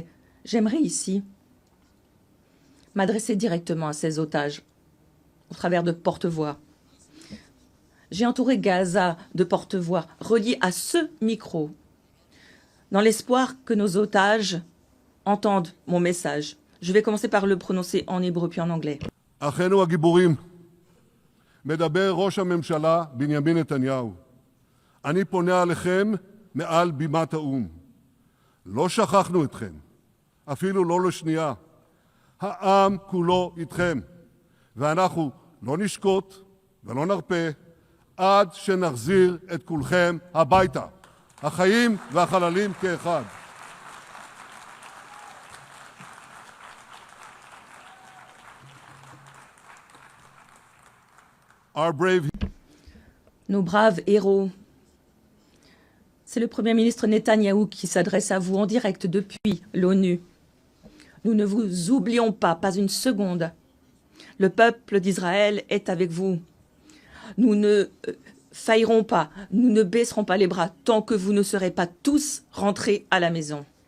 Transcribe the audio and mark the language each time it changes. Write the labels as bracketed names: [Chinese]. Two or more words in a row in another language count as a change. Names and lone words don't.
[French] J'aimerais ici m'adresser directement à ces otages, au travers de porte-voix. J'ai entouré Gaza de porte-voix reliés à ce micro, dans l'espoir que nos otages entendent mon message. Je vais commencer par le prononcer en hébreu puis en anglais. [Hebrew] אחינו הגיבורים, מדבר ראש הממשלה בנימין נתניהו. אני פונה עליכם מעל בימת האו"ם. לא שכחנו אתכם, אפילו לא לשנייה. העם כולו איתכם, ואנחנו לא נשקוט ולא נרפה עד שנחזיר את כולכם הביתה, החיים והחללים כאחד. [English] Our brave... [French] Nos braves héros. C'est le Premier ministre Netanyahou qui s'adresse à vous en direct depuis l'ONU. Nous ne vous oublions pas une seconde. Le peuple d'Israël est avec vous. Nous ne faillerons pas, nous ne baisserons pas les bras tant que vous ne serez pas tous rentrés à la maison.